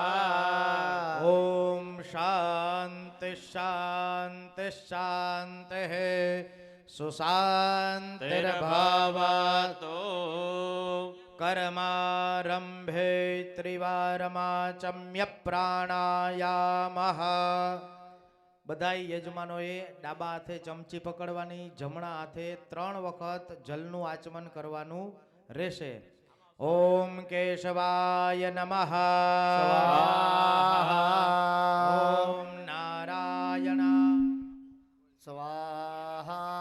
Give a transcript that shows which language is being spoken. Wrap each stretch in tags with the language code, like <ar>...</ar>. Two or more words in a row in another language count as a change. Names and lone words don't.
<sa>ॐ शान्ति शान्ति शान्तिः सुशान्तिर्भवतु कर्मारम्भे त्रिवारमाचम्य प्राणायामः</sa> <gu>બધાય યજમાનોએ ડાબા હાથે ચમચી પકડવાની, જમણા હાથે 3 વખત જલનું આચમન કરવાનું રહેશે.</gu> <sa>ઓમ કેશવાય નમઃ. ઓમ નારાયણ સ્વાહા.</sa>